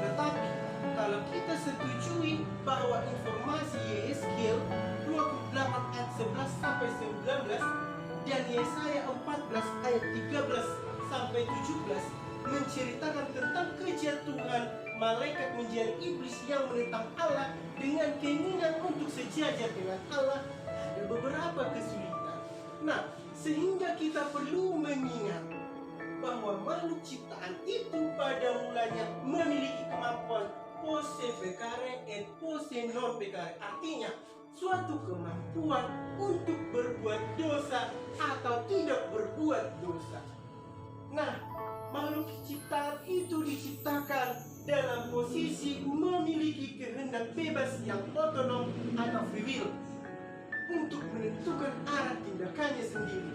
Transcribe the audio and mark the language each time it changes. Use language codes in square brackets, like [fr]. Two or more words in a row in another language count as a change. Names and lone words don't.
[id] Tetapi kalau kita setujui bahwa informasi Yeskiel 28 ayat 11 sampai 19 dan Yesaya 14 ayat 13 sampai 17 menceritakan tentang kejatuhan malaikat menjadi iblis yang menentang Allah dengan keinginan untuk sejajar dengan Allah, ada beberapa kesulitan. Nah, sehingga kita perlu mengingat bahwa makhluk ciptaan itu pada mulanya memiliki kemampuan [la] posse peccare et posse non peccare, [id] artinya suatu kemampuan untuk berbuat dosa atau tidak berbuat dosa. Nah, makhluk ciptaan itu diciptakan dalam posisi memiliki kehendak bebas yang otonom atau [en] free will [id] untuk menentukan arah tindakannya sendiri.